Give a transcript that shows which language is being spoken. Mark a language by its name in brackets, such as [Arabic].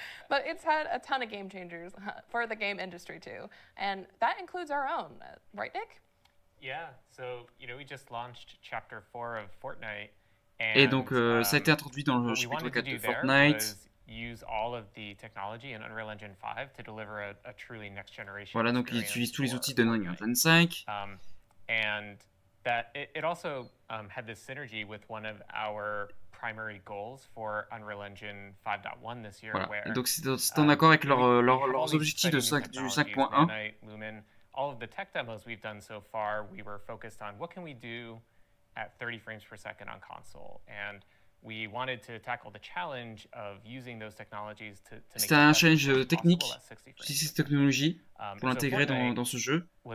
[English] But it's had a ton of game changers for the game industry too. And that includes our own, right, Nick? Yeah, so, we just launched Chapter 4 of Fortnite. [French] Et donc, ça a été introduit dans le chapitre 4 de Fortnite. [English] Use all of the technology in Unreal Engine 5 to deliver a truly next generation. [French] Voilà, donc ils utilisent tous les outils d'Unreal Engine 5. [English] And that it also had this synergy with one of our primary goals for Unreal Engine 5.1 this year. [French] Voilà. [English] Where, [French] et donc c'est en accord avec leurs objectifs du 5.1. [English] Lumen, all of the tech demos we've done so far, we were focused on what can we do at 30 frames per second on console, and we wanted to tackle the challenge of using those technologies to make [French] C'était un challenge technique, d'utiliser cette technologie pour l'intégrer dans ce jeu.